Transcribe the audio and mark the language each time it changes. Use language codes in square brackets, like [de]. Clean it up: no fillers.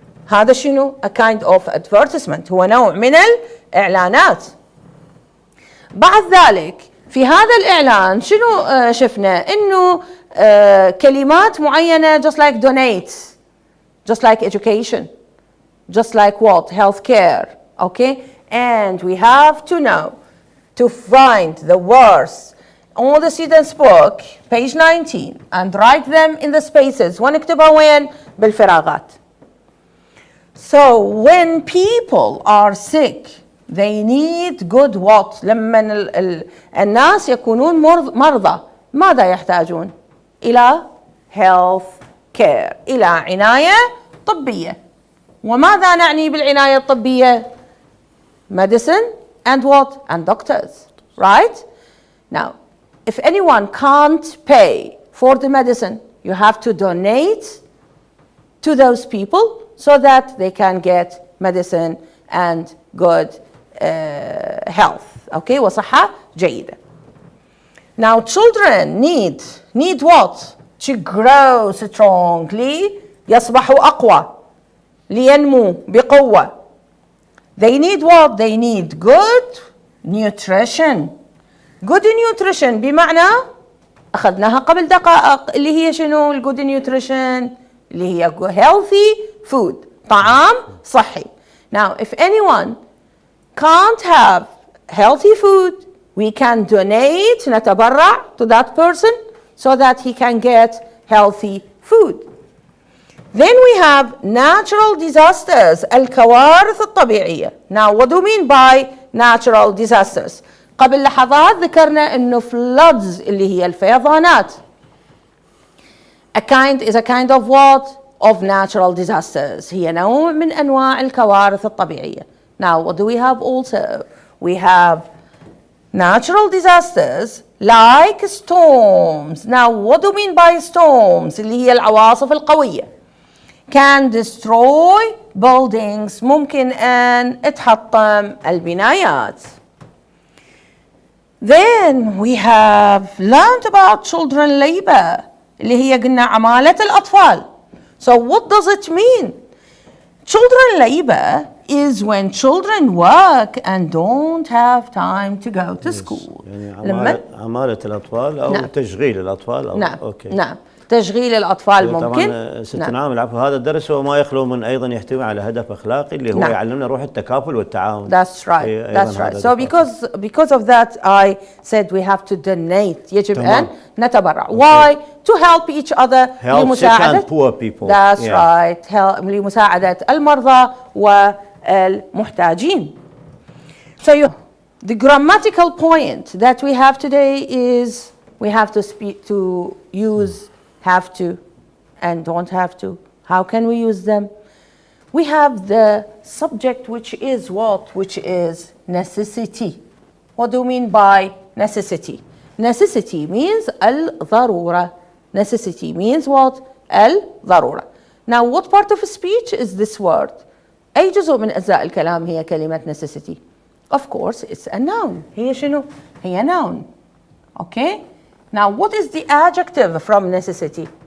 [ar] هذا شنو؟ [en] a kind of advertisement، [ar] هو نوع من الإعلانات. بعد ذلك في هذا الإعلان شنو شفنا؟ إنه كلمات معينة [en] just like donate, just like education, just like what? Healthcare, okay? And we have to know to find the words on the student's book, page 19, and write them in the spaces. [ar] ونكتبها وين؟ بالفراغات. [en] So when people are sick, they need good what? [ar] لما الناس يكونون مرضى ماذا يحتاجون؟ إلى health care، إلى عناية طبية. وماذا نعني بالعناية الطبية؟ [en] medicine and what? And doctors, right? Now, if anyone can't pay for the medicine, you have to donate to those people so that they can get medicine and good health, okay? [ar] وصحة جيدة. [en] Now, children need what? To grow strongly، [ar] يصبحوا أقوى، لينمو بقوة. [en] They need what? They need good nutrition. Good nutrition بمعنى أخذناها قبل دقائق اللي هي شنو ال good nutrition؟ اللي هي healthy food، طعام صحي. Now, if anyone can't have healthy food, we can donate، [ar] نتبرع [en] to that person so that he can get healthy food. Then we have natural disasters، [ar] الكوارث الطبيعية. [en] Now, what do you mean by natural disasters? [ar] قبل لحظات ذكرنا إنه floods اللي هي الفيضانات. [en] A kind of what? Of natural disasters. [ar] هي نوع من أنواع الكوارث الطبيعية. [en] Now, what do we have also? We have natural disasters like storms. Now, what do you mean by storms? [ar] اللي هي العواصف القوية. [en] Can destroy buildings، [ar] ممكن أن تحطم البنايات. [en] Then we have learned about children labor [ar] اللي هي قلنا عمالة الأطفال. [en] So what does it mean? Children labor is when children work and don't have time to go to school. [ar] يعني عمالة الأطفال أو نعم. تشغيل الأطفال أو نعم. أوكي. نعم. تشغيل الأطفال ممكن. طبعا ست نعم. العفو، هذا الدرس هو ما يخلو من أيضا يحتوي على هدف أخلاقي اللي هو نعم. يعلمنا روح التكافل والتعاون. [en] That's right. That's right. So because of that I said we have to donate. [ar] يجب أن نتبرع. [en] Why? To help each other. Help sick and poor people. That's right. [ar] لمساعدة المرضى والمحتاجين. [en] So the grammatical point that we have today is we have to use have to and don't have to. How can we use them? We have the subject which is what? Which is necessity. What do you mean by necessity? Necessity means al-ضرورة. Necessity means what? al-ضرورة. Now what part of speech is this word? [ar] أي جزء من أجزاء الكلام هي كلمة necessity? [en] Of course it's a noun. [ar] هي شنو؟ هي noun. [en] Okay? Now what is the adjective from necessity?